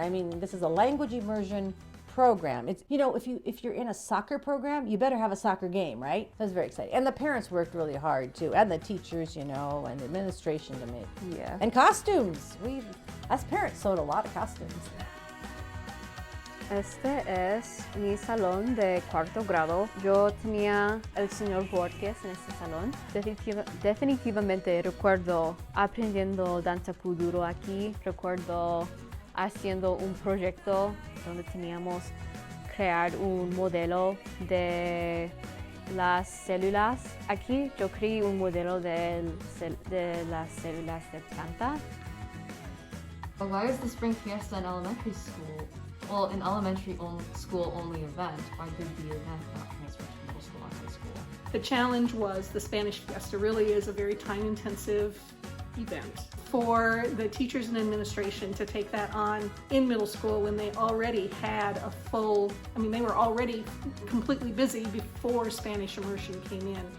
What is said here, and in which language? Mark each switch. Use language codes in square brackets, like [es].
[en] I mean, this is a language immersion program. It's, if you're in a soccer program, you better have a soccer game, right? That's very exciting. And the parents worked really hard too, and the teachers, and the administration to make. Yeah. And costumes. As parents, sewed a lot of costumes. [es] Este es mi salón de cuarto grado. Yo tenía el señor Borges en este salón. Definitivamente recuerdo aprendiendo danza kuduro aquí. Recuerdo haciendo un proyecto donde teníamos crear un modelo de las células. Aquí yo creé un modelo de las células de planta. [en] But why is the Spring Fiesta an elementary school? Well, an elementary school only event. Why did the event not transfer to middle school and high school? The challenge was the Spanish Fiesta really is a very time-intensive event for the teachers and administration to take that on in middle school when they already had a full, they were already completely busy before Spanish Immersion came in.